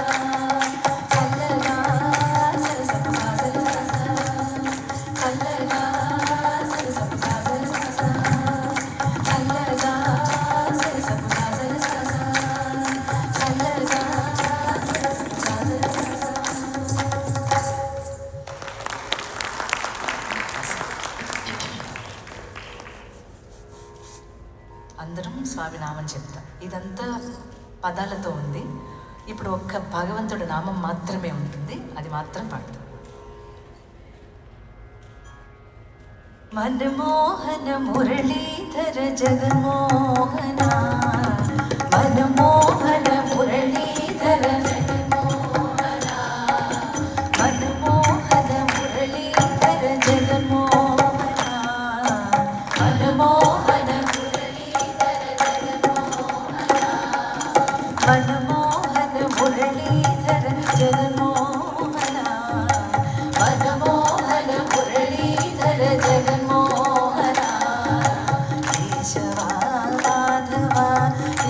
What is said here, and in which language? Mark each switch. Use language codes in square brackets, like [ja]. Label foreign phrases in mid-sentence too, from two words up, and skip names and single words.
[te] చల్లగా సరసపు సాజరే సాజా చల్లగా సరసపు సాజరే సాజా చల్లగా సరసపు సాజరే సాజా చల్లగా సరసపు సాజరే అందరం స్వామి నామం చెప్తాం. ఇదంతా పదాలతో ఉంది. ఇప్పుడు ఒక్క భగవంతుడి నామం మాత్రమే ఉంటుంది, అది మాత్రం పాడతాం. [sa] मनमोहन मुरलीधर जगन्मोहन मनमोहन मुरलीधर जगन्मोहन मनमोहन मुरलीधर जगन्मोहन मनमोहन मुरलीधर जगन्मोहन मनमोहन मुरलीधर जगन्मोहन मनमोहन मुरलीधर जगन्मोहन केशवा माधवा